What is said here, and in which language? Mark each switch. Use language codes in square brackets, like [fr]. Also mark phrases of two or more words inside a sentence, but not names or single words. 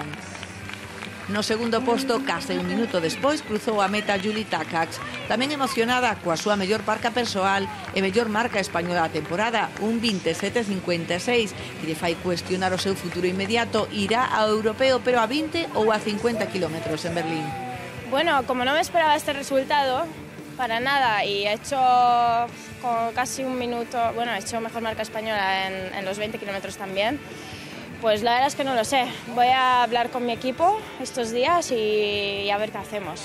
[gl] No segundo posto, case un minuto despois, cruzou a meta Juli Takacs, tamén emocionada coa súa mellor marca persoal e mellor marca española da temporada, un 27.56, que lle fai cuestionar o seu futuro inmediato. Irá ao europeo, pero a 20 ou a 50 km en Berlín. [es] Bueno, como no me esperaba este resultado, para nada, y he hecho con casi un minuto, bueno, he hecho mejor marca española en los 20 kilómetros también. Pues la verdad es que no lo sé. Voy a hablar con mi equipo estos días y a ver qué hacemos.